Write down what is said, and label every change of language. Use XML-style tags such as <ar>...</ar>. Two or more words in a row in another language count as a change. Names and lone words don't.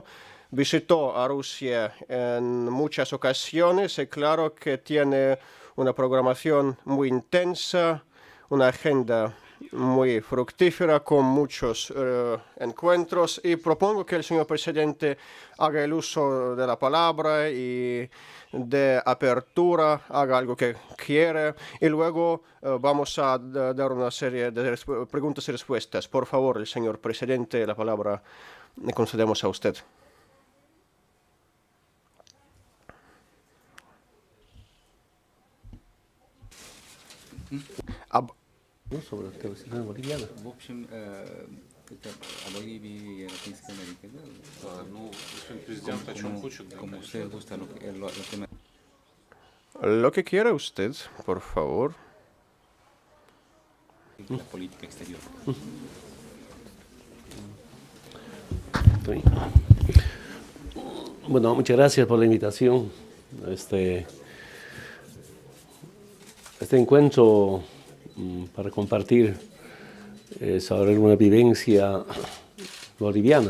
<es>Visitó a Rusia en muchas ocasiones y claro que tiene una programación muy intensa, una agenda muy fructífera con muchos encuentros, y propongo que el señor presidente haga el uso de la palabra y de apertura, haga algo que quiere, y luego vamos a dar una serie de preguntas y respuestas. Por favor, el señor presidente, la palabra le concedemos a usted. Sobre la televisión boliviana.</es> <ru>В общем, это о Боливии и Латинской Америке, да? Ну, господин президент, о чем хочет?</ru> <es>Como a usted gusta lo que me... Lo que quiera usted, por favor. La política exterior. Bueno, muchas gracias por la invitación a este encuentro para compartir sobre una vivencia boliviana.</es>